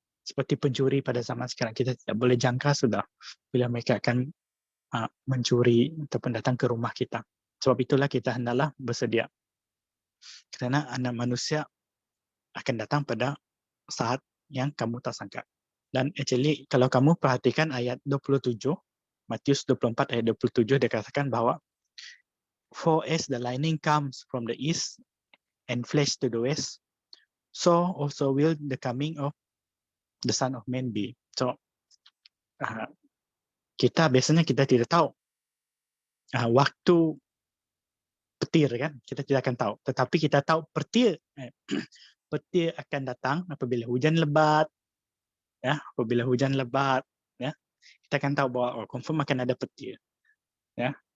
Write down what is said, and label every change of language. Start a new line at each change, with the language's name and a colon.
Malay: Seperti pencuri pada zaman sekarang, kita tidak boleh jangka sudah bila mereka akan mencuri ataupun datang ke rumah kita. Sebab itulah kita hendaklah bersedia. Kerana anak manusia akan datang pada saat yang kamu tak sangka. Dan actually kalau kamu perhatikan ayat 27, Matius 24 ayat 27, dia katakan bahwa
English: for as the lightning comes from the east and flash to the west, so also will the coming of the Son of Man be.
Malay: So kita biasanya tidak tahu waktu petir, kan, kita tidak akan tahu. Tetapi kita tahu petir akan datang apabila hujan lebat, ya. Apabila hujan lebat, ya, kita akan tahu bahwa confirm akan ada petir, ya.